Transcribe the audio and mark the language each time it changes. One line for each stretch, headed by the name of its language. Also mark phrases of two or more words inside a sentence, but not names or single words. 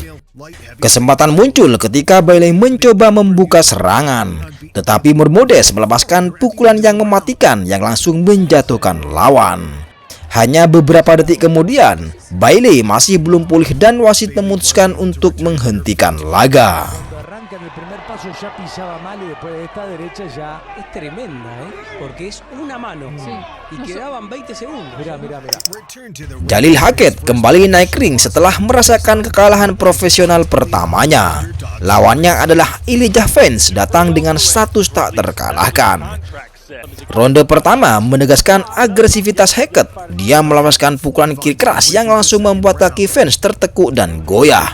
Indonesian: Kesempatan muncul ketika Bailey mencoba membuka serangan, tetapi Bermudez melepaskan pukulan yang mematikan yang langsung menjatuhkan lawan. Hanya beberapa detik kemudian, Bailey masih belum pulih dan wasit memutuskan untuk menghentikan laga.
Spanish: En el primer paso ya pisaba mal y después de esta derecha ya es tremenda, porque es una mano y quedaban 20 segundos. Mira.
Indonesian: Jalil Hackett kembali naik ring setelah merasakan kekalahan profesional pertamanya. Lawannya adalah Elijah Vance, datang dengan status tak terkalahkan. Ronde pertama menegaskan agresivitas Hackett. Dia melepaskan pukulan kiri keras yang langsung membuat kaki Vance tertekuk dan goyah.